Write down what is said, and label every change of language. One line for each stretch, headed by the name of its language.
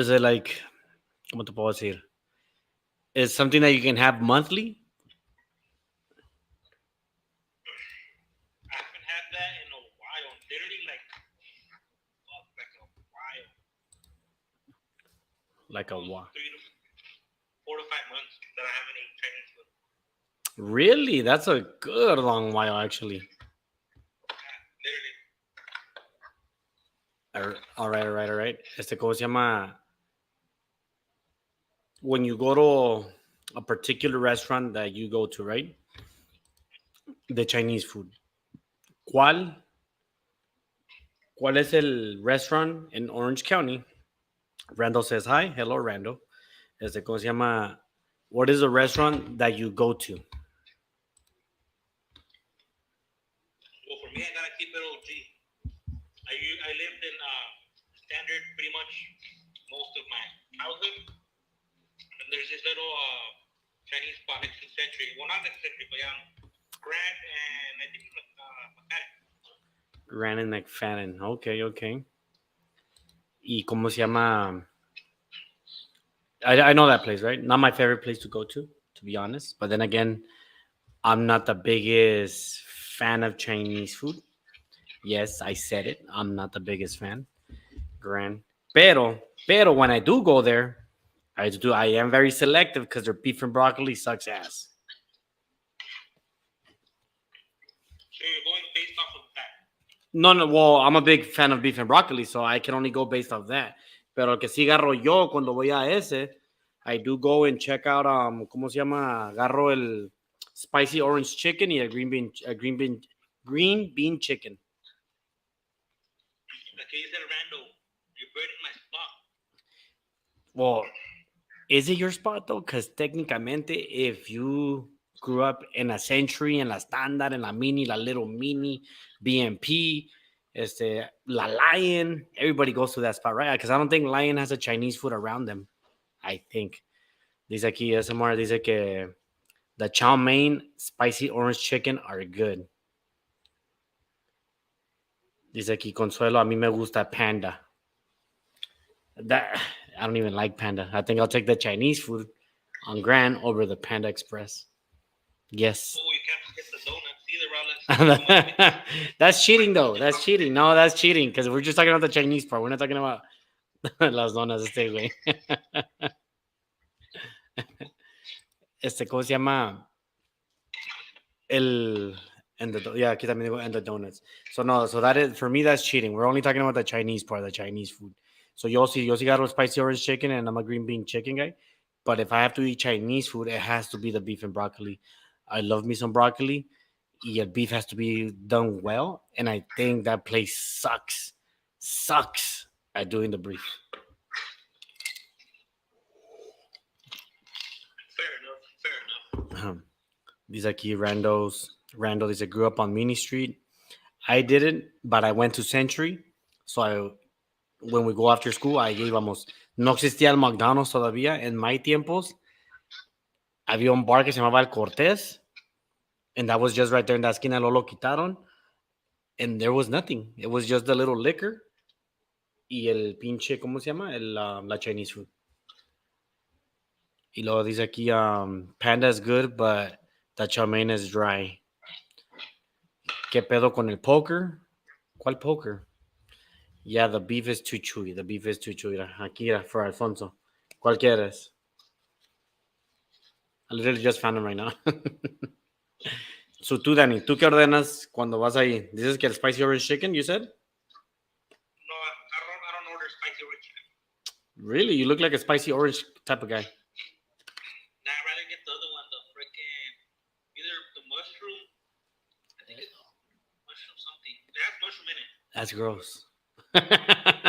English: Is it like,
Spanish: ¿cómo te puedo decir?
English: Is something that you can have monthly? I haven't had that in a while. Literally like a while. Like a while. 4 to 5 months that I haven't eaten Chinese food. Really? That's a good long while, actually. Literally. All right.
Spanish: ¿Cómo se llama?
English: When you go to a particular restaurant that you go to, right? The Chinese food.
Spanish: ¿Cuál es el restaurant in Orange County?
English: Randall says hi. Hello, Randall.
Spanish: ¿Cómo se llama?
English: What is the restaurant that you go to? Well, for me, I gotta keep it OG. I lived in Standard pretty much most of my childhood. And there's this little Chinese spot next to Century. Well, not next to Century, but yeah, Grant and I think McFadden. Grant and McFadden. Okay.
Spanish: ¿Y cómo se llama?
English: I know that place, right? Not my favorite place to go to be honest. But then again, I'm not the biggest fan of Chinese food. Yes, I said it. I'm not the biggest fan. Grant. Pero when I do go there, I am very selective because their beef and broccoli sucks ass. So you're going based off of that? No. Well, I'm a big fan of beef and broccoli, so I can only go based off that.
Spanish: Pero el que sí agarro yo cuando voy a ese,
English: I do go and check out,
Spanish: ¿cómo se llama? Agarro el spicy orange chicken y el green bean chicken. Aquí dice el
English: Rando, you're burning my spot. Well, is it your spot though? Because technicamente, if you grew up in a Century, en la Standard, en la Mini, la Little Mini, BMP, La Lion, everybody goes to that spot, right? Because I don't think Lion has a Chinese food around them. I think.
Spanish: Dice aquí,
English: SMR,
Spanish: dice que
English: the chow mein, spicy orange chicken are good.
Spanish: Dice aquí, Consuelo, a mí me gusta Panda.
English: That I don't even like Panda. I think I'll take the Chinese food on Grand over the Panda Express. Yes. Oh, you can't forget the donuts either, Rollins. That's cheating, though. That's cheating. No, that's cheating because we're just talking about the Chinese part. We're not talking about
Spanish: las donas este güey. ¿Cómo se llama?
English: Yeah,
Spanish: aquí también digo
English: and the donuts. So no, so that is for me. That's cheating. We're only talking about the Chinese part, the Chinese food. So
Spanish: yo sí
English: got a spicy orange chicken, and I'm a green bean chicken guy. But if I have to eat Chinese food, it has to be the beef and broccoli. I love me some broccoli. Yeah, beef has to be done well, and I think that place sucks at doing the beef. Fair enough. These aquí Rando, they grew up on Mini Street. I didn't, but I went to Century. So when we go after school,
Spanish: ahí íbamos. No existía el McDonald's todavía. En my tiempos, había un bar que se llamaba El Cortés.
English: And that was just right there in that esquina.
Spanish: Lo quitaron.
English: And there was nothing. It was just the little liquor.
Spanish: Y el pinche, ¿cómo se llama?
English: La Chinese food.
Spanish: Y luego dice aquí,
English: Panda is good, but the chow mein is dry.
Spanish: ¿Qué pedo con el poker? ¿Cuál poker?
English: Yeah, the beef is too chewy. The beef is too chewy. Aquí for Alfonso.
Spanish: ¿Cuál quieres?
English: I literally just found him right now.
Spanish: So tú, Danny, ¿tú qué ordenas cuando vas ahí? Dices que el spicy orange chicken,
English: you said? No, I don't order spicy orange chicken. Really? You look like a spicy orange type of guy. Nah, I'd rather get the other one, the freaking, either the mushroom, I think it's mushroom something.